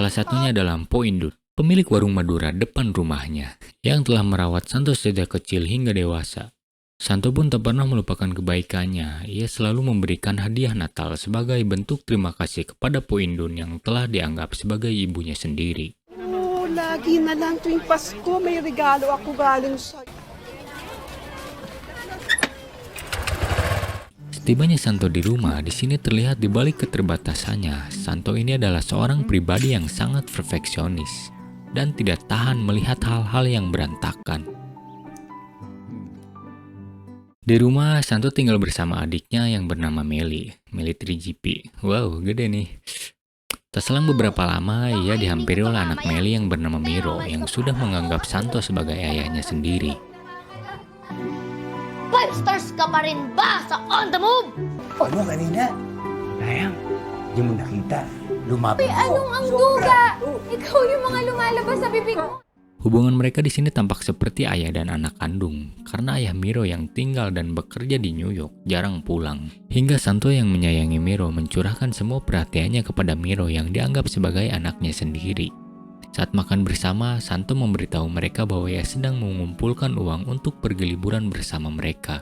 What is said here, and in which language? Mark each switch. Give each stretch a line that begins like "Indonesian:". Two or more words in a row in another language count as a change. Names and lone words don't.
Indonesian: Salah satunya adalah Mpo Indut, pemilik warung Madura depan rumahnya, yang telah merawat Santo sejak kecil hingga dewasa. Santo pun tak pernah melupakan kebaikannya. Ia selalu memberikan hadiah Natal sebagai bentuk terima kasih kepada Po Indun yang telah dianggap sebagai ibunya sendiri.
Filipino: Oh, lagi na lang tuwing Pasko may regalo ako galing sa'yo.
Indonesian: Setibanya Santo di rumah, di sini terlihat di balik keterbatasannya, Santo ini adalah seorang pribadi yang sangat perfeksionis dan tidak tahan melihat hal-hal yang berantakan. Di rumah, Santo tinggal bersama adiknya yang bernama Meli 3GP. Wow, gede nih. Tak selang beberapa lama, ia dihampiri oleh anak Meli yang bernama Miro yang sudah menganggap Santo sebagai ayahnya sendiri.
Filipino: 5 stars ka pa rin ba sa On The Move? Ano kanina? Sayang, di mo nakita. Lumapit ko. Anong ang duga? Ikaw yung mga lumalabas sa bibig mo.
Indonesian: Hubungan mereka di sini tampak seperti ayah dan anak kandung, karena ayah Miro yang tinggal dan bekerja di New York jarang pulang. Hingga Santo yang menyayangi Miro mencurahkan semua perhatiannya kepada Miro yang dianggap sebagai anaknya sendiri. Saat makan bersama, Santo memberitahu mereka bahwa ia sedang mengumpulkan uang untuk pergi liburan bersama mereka.